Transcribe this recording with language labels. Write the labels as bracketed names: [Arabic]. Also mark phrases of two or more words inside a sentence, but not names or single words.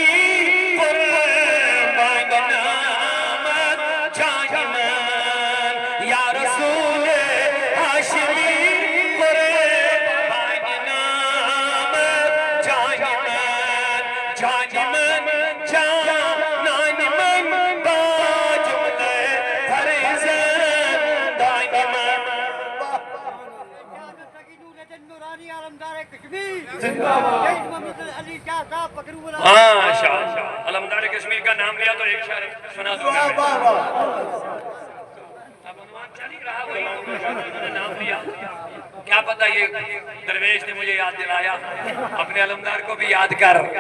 [Persian] قربان نامت جان من، یا رسول ہاشمی قربان نامت جان من، جان من جانان من با جملہ فرزندان من۔ [Urdu] ماشاءاللہ، علمدار کشمیر کا نام لیا تو ایک شعر سنا دوں گا میں۔ اب عنوان چل ہی رہا وہی، انہوں نے نام لیا، کیا پتہ یہ درویش نے مجھے یاد دلایا، اپنے علمدار کو بھی یاد کر۔